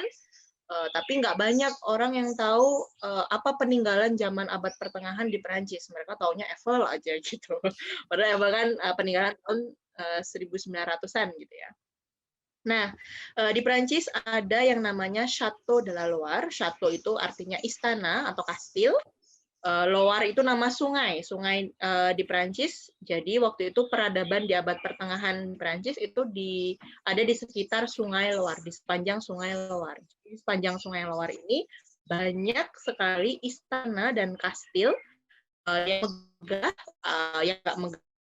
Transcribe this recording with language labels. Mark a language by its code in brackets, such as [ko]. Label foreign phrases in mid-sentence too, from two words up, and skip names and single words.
[id] Tapi nggak banyak orang yang tahu apa peninggalan zaman abad pertengahan di Perancis. Mereka taunya Eiffel aja gitu. Padahal Eiffel kan peninggalan tahun 1900-an gitu ya. Nah, di Perancis ada yang namanya Château de la Loire. Château itu artinya istana atau kastil. Loire itu nama sungai di Perancis. Jadi waktu itu peradaban di abad pertengahan Perancis itu ada di sekitar Sungai Loire, di sepanjang Sungai Loire. Di sepanjang Sungai Loire ini banyak sekali istana dan kastil yang megah, yang nggak megah.